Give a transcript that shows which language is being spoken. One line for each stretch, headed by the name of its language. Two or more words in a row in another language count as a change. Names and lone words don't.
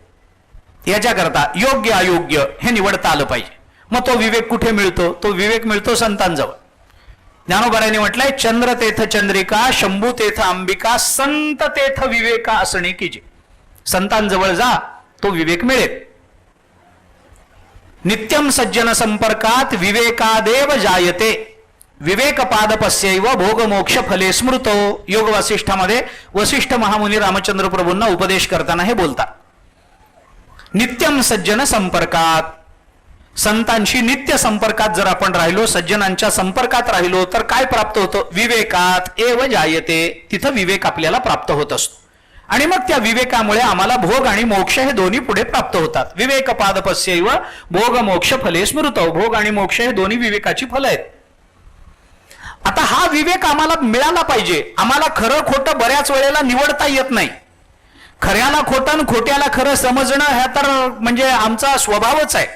Marathi: याच्याकरता योग्य अयोग्य हे निवडता आलं पाहिजे. मग तो विवेक कुठे मिळतो? तो विवेक मिळतो संतांजवळ. ज्ञानोबारायांनी म्हटलंय, चंद्र तेथ चंद्रिका, शंभू तेथ अंबिका, संत तेथ विवेका असणे कीजे. संतांजवळ जा, तो विवेक मिळेल.
Sanskrit: नित्यम सज्जन संपर्कात विवेकादेव जायते, विवेक पादपस्यैव भोग मोक्ष फले स्मृतो.
Marathi: योग वसिष्ठामध्ये वसिष्ठ महामुनी रामचंद्र प्रभूंना उपदेश करताना हे बोलतात.
Sanskrit: नित्यम सज्जन संपर्कात,
Marathi: संतांशी नित्य संपर्कात जर आपण राहिलो, सज्जनांच्या संपर्कात राहिलो, तर काय प्राप्त होतं?
Sanskrit: विवेकात एव जायते,
Marathi: तिथं विवेक आपल्याला प्राप्त होत असतो. आणि मग त्या विवेकामुळे आम्हाला भोग आणि मोक्ष हे दोन्ही पुढे प्राप्त होतात.
Sanskrit: विवेक पादपस्यैव भोग मोक्ष फले स्मृतो,
Marathi: भोग आणि मोक्ष हे दोन्ही विवेकाची फलं आहेत. आता हा विवेक आम्हाला मिळाला पाहिजे. आम्हाला खरं खोटं बऱ्याच वेळेला निवडता येत नाही. खऱ्याला खोटं आणि खोट्याला खरं समजणं हा तर म्हणजे आमचा स्वभावच आहे.